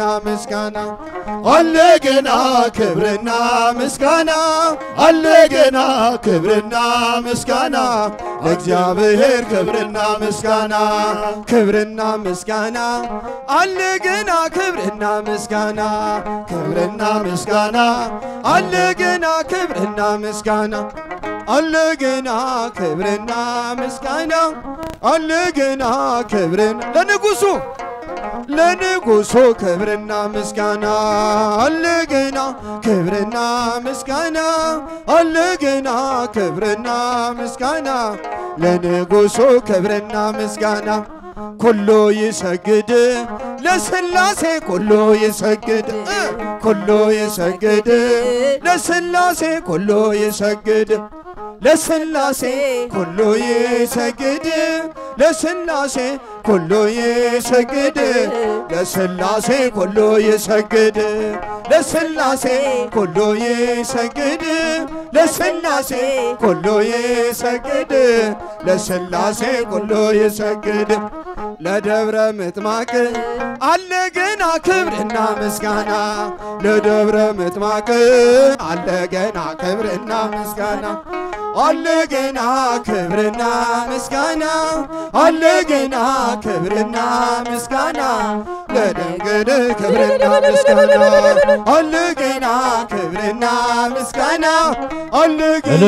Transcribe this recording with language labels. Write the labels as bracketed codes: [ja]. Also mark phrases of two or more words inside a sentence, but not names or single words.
[am] ምስጋና አለ ገና ክብርና ምስጋና አለ ገና ክብርና ምስጋና ለእግዚአብሔር ክብርና ምስጋና ክብርና ምስጋና አለ ገና ክብርና ምስጋና ክብርና ምስጋና አለ ገና ክብርና ምስጋና አለ ገና ክብርና ምስጋና አለ ገና ክብርና ለንጉሱ ክብርና ምስጋና አለ ገና ክብርና ምስጋና አለ ገና ክብርና ምስጋና ለንጉሱ ክብርና ምስጋና [gez] ኩሉ ይሰግድ ለሥላሴ ኩሉ ይሰግድ ኩሉ ይሰግድ ለሥላሴ ኩሉ ይሰግድ ለሥላሴ ኩሉ ይሰግድ ለሥላሴ ኩሉ ይሰግድ ለሥላሴ ኩሉ ይሰግድ ለሥላሴ ኩሉ ይሰግድ ለሥላሴ ኩሉ ይሰግድ ለሥላሴ ኩሉ ይሰግድ [am] ለደብረ ምጥማቅ አለ ገና ክብርና ምስጋና ለደብረ ምጥማቅ አለ ገና ክብርና ምስጋና አለ ገና ክብርና ምስጋና አለ ገና ክብርና ምስጋና ለድንግል ክብርና ምስጋና አለ ገና ክብርና ምስጋና አለ ገና